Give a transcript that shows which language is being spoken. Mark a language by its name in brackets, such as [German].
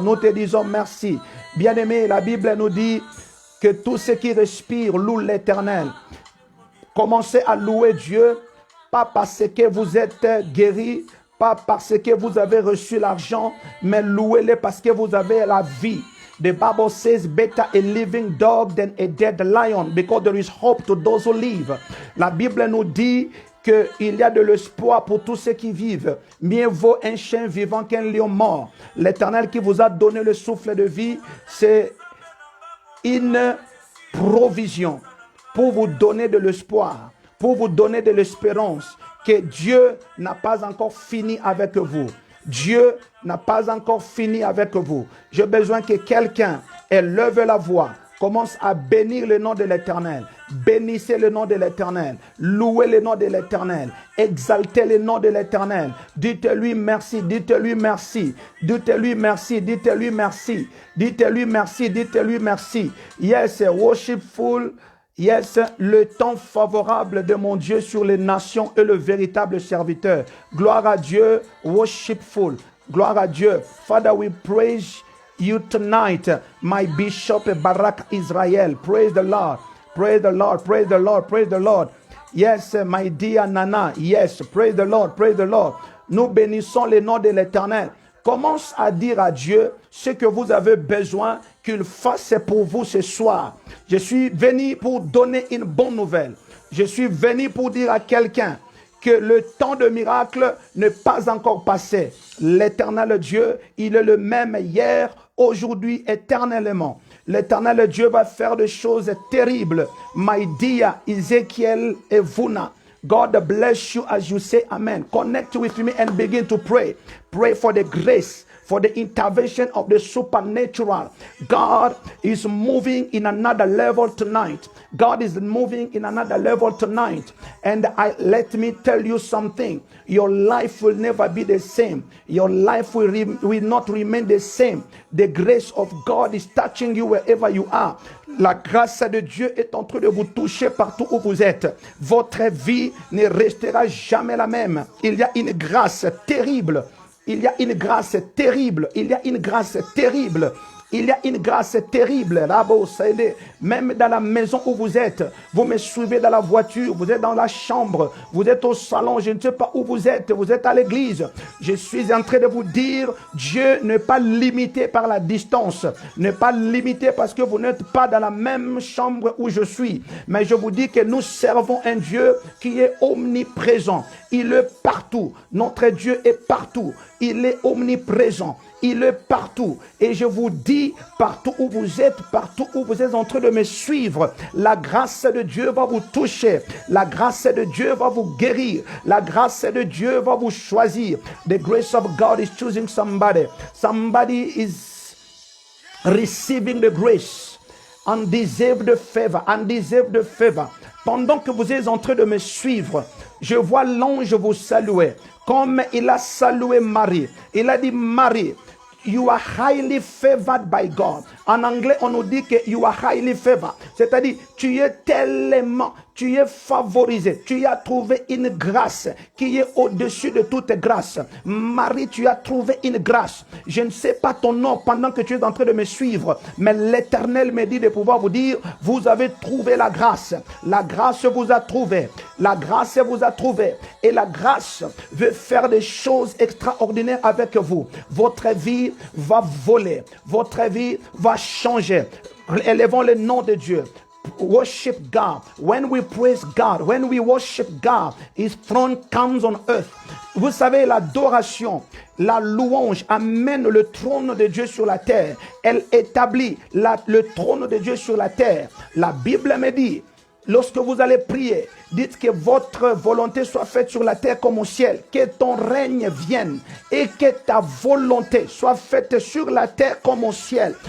[French] Nous te disons merci. Bien-aimé, la Bible nous dit que tout ce qui respire loue l'Éternel. Commencez à louer Dieu, pas parce que vous êtes guéri, pas parce que vous avez reçu l'argent, mais louez-le parce que vous avez la vie. [English] The Bible says, better a living dog than a dead lion, because there is hope to those who live. [French] La Bible nous dit qu'il y a de l'espoir pour tous ceux qui vivent. Mieux vaut un chien vivant qu'un lion mort. L'Éternel qui vous a donné le souffle de vie, c'est une provision pour vous donner de l'espoir, pour vous donner de l'espérance que Dieu n'a pas encore fini avec vous. Dieu n'a pas encore fini avec vous. J'ai besoin que quelqu'un élève la voix, commence à bénir le nom de l'Éternel. Bénissez le nom de l'Éternel. Louez le nom de l'Éternel. Exaltez le nom de l'Éternel. Dites-lui merci. Dites-lui merci. Dites-lui merci. Dites-lui merci. Dites-lui merci. Dites-lui merci. [English] Yes, worshipful. [French] Yes, le temps favorable de mon Dieu sur les nations est le véritable serviteur. Gloire à Dieu, worshipful. Gloire à Dieu. [English] Father, we praise you tonight, my Bishop Barak Israel. Praise the Lord. Praise the Lord. Praise the Lord. Praise the Lord. Yes, my dear Nana. Yes, praise the Lord. Praise the Lord. [French] Nous bénissons le nom de l'Éternel. Commence à dire à Dieu ce que vous avez besoin qu'il fasse pour vous ce soir. Je suis venu pour donner une bonne nouvelle. Je suis venu pour dire à quelqu'un que le temps de miracle n'est pas encore passé. L'Éternel Dieu, il est le même hier, aujourd'hui, éternellement. L'Éternel Dieu va faire des choses terribles. [English] My dear Ezekiel Evuna, God bless you as you say amen. Connect with me and begin to pray. Pray for the grace, for the intervention of the supernatural. God is moving in another level tonight. God is moving in another level tonight. And let me tell you something. Your life will never be the same. Your life will not remain the same. The grace of God is touching you wherever you are. [French] La grâce de Dieu est en train de vous toucher partout où vous êtes. Votre vie ne restera jamais la même. Il y a une grâce terrible. Il y a une grâce terrible. Il y a une grâce terrible. Il y a une grâce terrible. Même dans la maison où vous êtes, vous me suivez dans la voiture, vous êtes dans la chambre, vous êtes au salon, je ne sais pas où vous êtes à l'église. Je suis en train de vous dire, Dieu n'est pas limité par la distance, n'est pas limité parce que vous n'êtes pas dans la même chambre où je suis. Mais je vous dis que nous servons un Dieu qui est omniprésent. Il est partout. Notre Dieu est partout. Il est omniprésent. Il est partout. Et je vous dis, partout où vous êtes en train de me suivre, la grâce de Dieu va vous toucher. La grâce de Dieu va vous guérir. La grâce de Dieu va vous choisir. [English] The grace of God is choosing somebody. Somebody is receiving the grace. Undeserved favor. Undeserved favor. [French] Pendant que vous êtes en train de me suivre, je vois l'ange vous saluer. Comme il a salué Marie. Il a dit, Marie, [English] you are highly favored by God. [French] En anglais, on nous dit que [English] you are highly favored. [French] C'est-à-dire, tu es tellement, tu es favorisé. Tu as trouvé une grâce qui est au-dessus de toute grâce. Marie, tu as trouvé une grâce. Je ne sais pas ton nom pendant que tu es en train de me suivre, mais l'Éternel me dit de pouvoir vous dire, vous avez trouvé la grâce. La grâce vous a trouvé. La grâce vous a trouvé. Et la grâce veut faire des choses extraordinaires avec vous. Votre vie va voler. Votre vie va changer. Élevons le nom de Dieu. [English] Worship God. When we praise God, when we worship God, His throne comes on earth. [French] Vous savez, l'adoration, la louange amène le trône de Dieu sur la terre. Elle établit le trône de Dieu sur la terre. La Bible me dit, lorsque vous allez prier, dites que votre volonté soit faite sur la terre comme au ciel, que ton règne vienne et que ta volonté soit faite sur la terre comme au ciel.